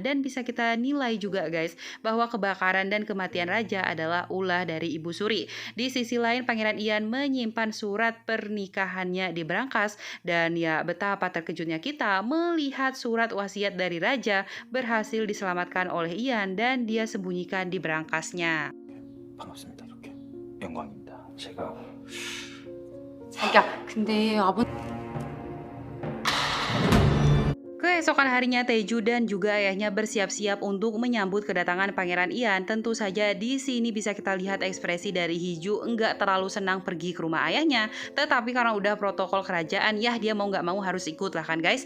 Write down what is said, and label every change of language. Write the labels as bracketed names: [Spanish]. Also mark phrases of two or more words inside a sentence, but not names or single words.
[Indonesian] Dan bisa kita nilai juga guys bahwa kebakaran dan kematian raja adalah ulah dari Ibu Suri. Di sisi lain Pangeran Ian menyimpan surat pernikahannya di berangkas. Dan ya betapa terkejutnya kita melihat surat wasiat dari raja berhasil diselamatkan oleh Ian dan dia sembunyikan di berangkasnya. [Korean] 반갑습니다. 이렇게 영광입니다. 제가 자기야, 근데 [Indonesian] Keesokan harinya Taeju dan juga ayahnya bersiap-siap untuk menyambut kedatangan Pangeran Ian. Tentu saja di sini bisa kita lihat ekspresi dari Hiju enggak terlalu senang pergi ke rumah ayahnya. Tetapi karena udah protokol kerajaan, ya dia mau nggak mau harus ikut lah kan guys.